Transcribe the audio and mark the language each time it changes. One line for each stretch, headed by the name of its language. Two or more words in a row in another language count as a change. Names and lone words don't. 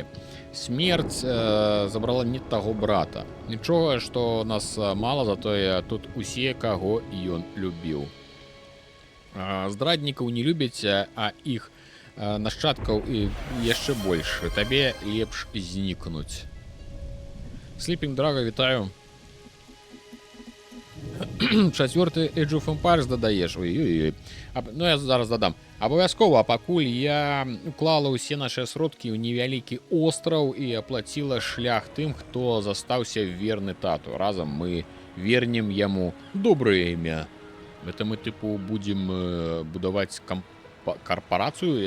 Belarusian: Смерць забрала не таго брата. Нічога, што нас мала, затое тут усе, каго ён любіў. Здраднікаў не любяць, а іх нашчадкаў і яшчэ больш. Табе лепш знікнуць. Sleeping Dragon, вітаю. 4-й Age of Empires дадаеш. Ой-ой-ой. Ну, я зараз дадам. Абавязкова, пакуль я уклала ўсе нашыя сродкі ў невялікі остраў і аплаціла шлях тым, хто застаўся верны тату. Разам мы вернем яму добрае імя.
Russian: Это мы,
Belarusian: тыпу, будзем будаваць карпорацыю.